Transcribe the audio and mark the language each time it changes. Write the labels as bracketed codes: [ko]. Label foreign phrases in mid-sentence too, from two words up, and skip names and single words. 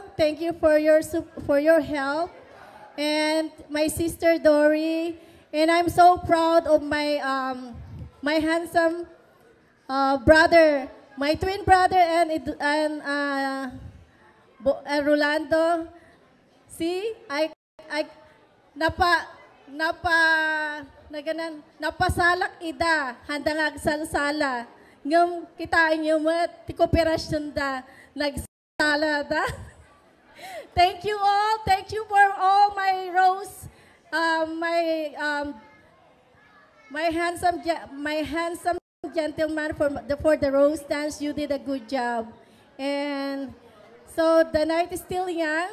[en] Thank you for your help, and my sister Dory. And I'm so proud of my handsome brother, my twin brother, and Rolando. [ilo] See, I napasalak ida, handang agsalsala. Ngam kitain nyo mo, tikoperasyon da, nagsala da. [en] Thank you all. Thank you for all my rose, my handsome gentleman for the rose dance. You did a good job. And so the night is still young.